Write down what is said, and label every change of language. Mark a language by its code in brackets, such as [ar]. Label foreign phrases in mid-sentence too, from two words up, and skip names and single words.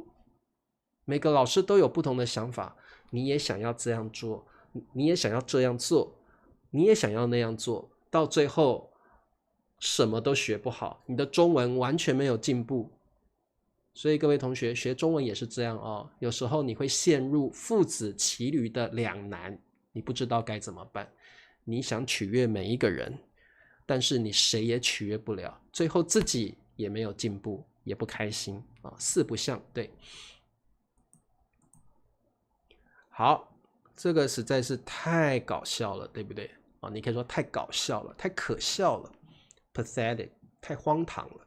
[zh] 每個老師都有不同的想法，你也想要這樣做，你也想要這樣做，你也想要那樣做，到最後什麼都學不好，你的中文完全沒有進步。所以各位同學學中文也是這樣哦，有時候你會陷入父子騎驢的兩難，你不知道該怎麼辦。你想取悅每一個人，但是你誰也取悅不了，最後自己也沒有進步，也不開心啊，四不像，對。好，這個實在是太搞笑了，對不對？啊，你可以說太搞笑了，太可笑了 ，pathetic， 太荒唐了。